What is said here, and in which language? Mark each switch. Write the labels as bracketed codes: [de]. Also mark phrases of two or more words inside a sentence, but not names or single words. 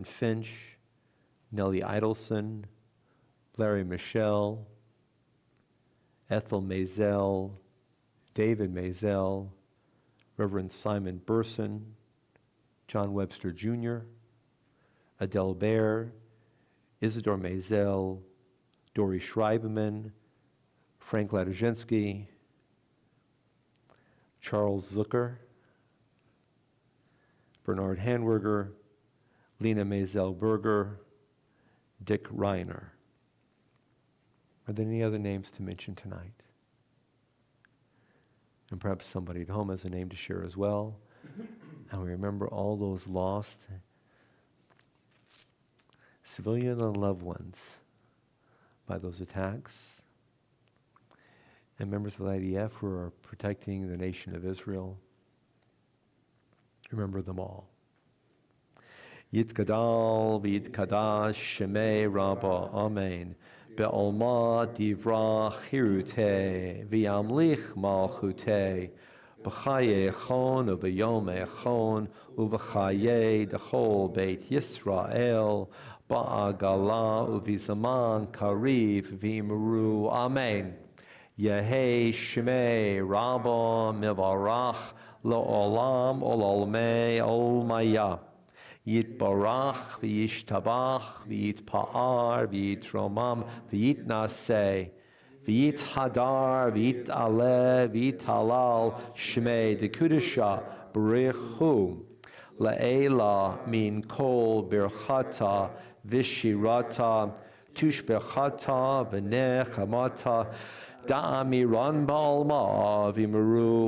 [en] Finch, Nellie Idelson, Larry Michelle, Ethel Mazel, David Mazel, Reverend Simon Burson, John Webster Jr., Adele Baer, Isidore Mazel, Dory Schreiberman, Frank Ladrzynski, Charles Zucker, Bernard Hanwerger, Lena Mazel Berger, Dick Reiner. Are there any other names to mention tonight? And perhaps somebody at home has a name to share as well. And we remember all those lost civilian and loved ones by those attacks. And members of the IDF who are protecting the nation of Israel. Remember them all. [arc] יתגדל ויתקדש שמיה רבא. Amen. בעלמא די ברא כרעותה וימליך מלכותה. בחייכון וביומיכון ובחיי דכל בית ישראל בעגלא ובזמן קריב ואמרו אמן. יהא שמיה רבא מברך לעלם ולעלמי עלמיא. יתברך וישתבח ויתפאר ויתרומם ויתנשא ויתהדר ויתעלה ויתהלל שמיה דקודשא בריך הוא לעלא מן כל ברכתא ושירתא תשבחתא ונחמתא דאמירן בעלמא ואמרו.